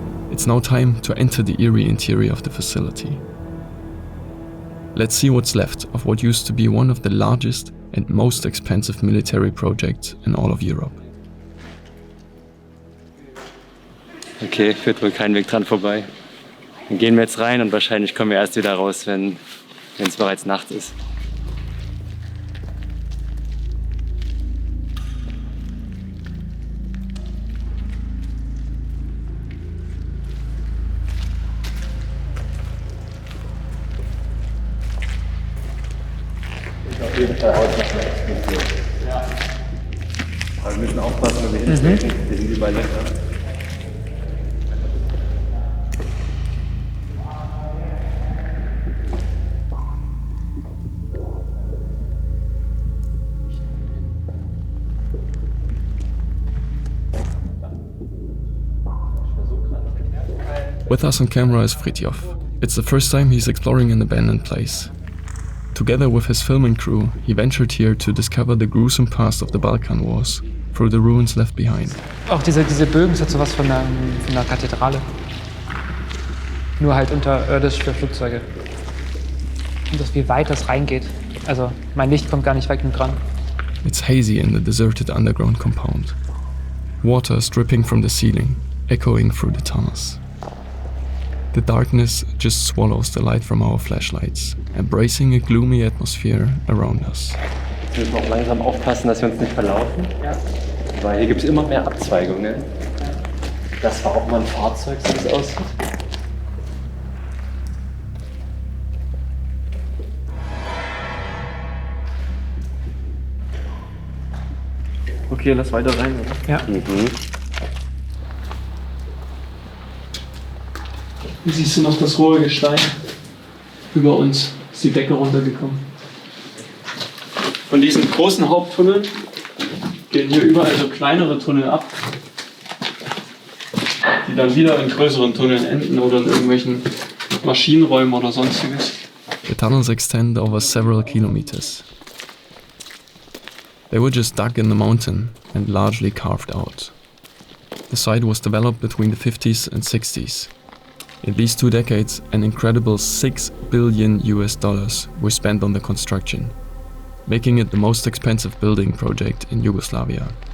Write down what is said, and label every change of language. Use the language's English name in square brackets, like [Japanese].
[English] It's now time to enter the eerie interior of the facility. Let's see what's left of what used to be one of the largest and most expensive military projects in all of Europe. [German] Okay, führt wohl kein Weg dran vorbei. Dann gehen wir jetzt rein und wahrscheinlich kommen wir erst wieder raus, wenn es bereits Nacht ist. Auf jeden Fall ausmachen. Ja. Aber wir müssen aufpassen, wenn wir hinstecken. Die sind überall Löcher. [English] With us on camera is Fritjof. It's the first time he's exploring an abandoned place. Together with his filming crew, he ventured here to discover the gruesome past of the Balkan Wars through the ruins left behind. [German] Auch diese Bögen, das hat sowas von einer Kathedrale. Nur halt unterirdisch für Flugzeuge. Und das, wie weit das reingeht. Also mein Licht kommt gar nicht weit genug dran. [English] It's hazy in the deserted underground compound. Water is dripping from the ceiling, echoing through the tunnels. The darkness just swallows the light from our flashlights, embracing a gloomy atmosphere around us. [German] Wir müssen auch langsam aufpassen, dass wir uns nicht verlaufen. Ja. Weil hier gibt es immer mehr Abzweigungen. Das war auch mal ein Fahrzeug, so wie es aussieht. Okay, lass weiter rein, oder? Ja. Hier siehst du noch das hohe Gestein. Über uns ist die Decke runtergekommen. Von diesen großen Haupttunneln gehen hier überall so kleinere Tunnel ab, die dann wieder in größeren Tunneln enden oder in irgendwelchen Maschinenräumen oder sonstiges. [English] The tunnels extend over several kilometers. They were just dug in the mountain and largely carved out. The site was developed between the 50s and 60s. In these 2 decades, an incredible $6 billion were spent on the construction, making it the most expensive building project in Yugoslavia.